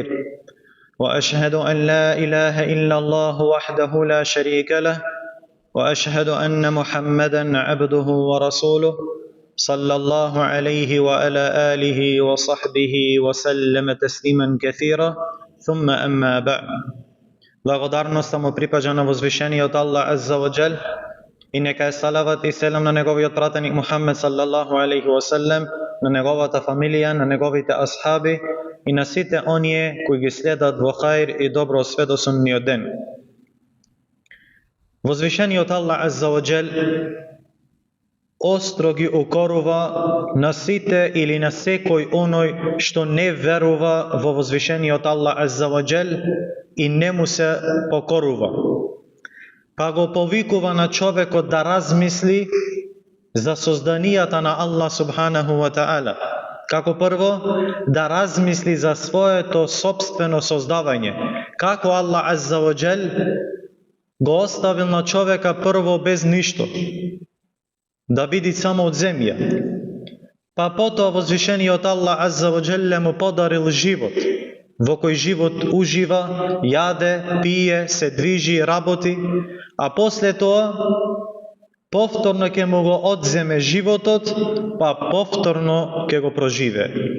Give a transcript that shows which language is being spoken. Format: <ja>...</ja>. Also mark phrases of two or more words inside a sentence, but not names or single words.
<ar>وأشهد أن لا إله إلا الله وحده لا شريك له، وأشهد أن محمدًا عبده ورسوله صلى الله عليه وعلى آله وصحبه وسلم تسليما كثيرا. ثم أما بعد.</ar> <mk>Благодарноста му припаѓа на возвишениот Аллах</mk> <ar>عز وجل</ar> <mk>и нека е салават и селам на неговиот пратеник Мухаммед</mk> <ar>صلى الله عليه وسلم,</ar> <mk>на неговата фамилија, на неговите асхаби и на сите оние кои ги следат во хаир и добро све до судниот ден. Возвишениот Аллах</mk> <ar>عز وجل</ar> <mk>остро ги укорува на сите или на секој оној што не верува во возвишениот Аллах</mk> <ar>عز وجل</ar> <mk>и не му се покорува. Па го повикува на човекот да размисли за созданијата на Аллах</mk> <ar>سبحانه وتعالى.</ar> <mk>Како прво, да размисли за своето собствено создавање. Како Аллах</mk> <ar>عز وجل</ar> <mk>го оставил на човека прво без ништо, да биде само од земја. Па потоа возвишениот Аллах</mk> <ar>عز وجل</ar> <mk>му подарил живот, во кој живот ужива, јаде, пие, се движи, работи, а после тоа повторно ќе му го одземе животот, па повторно ќе го проживе.</mk>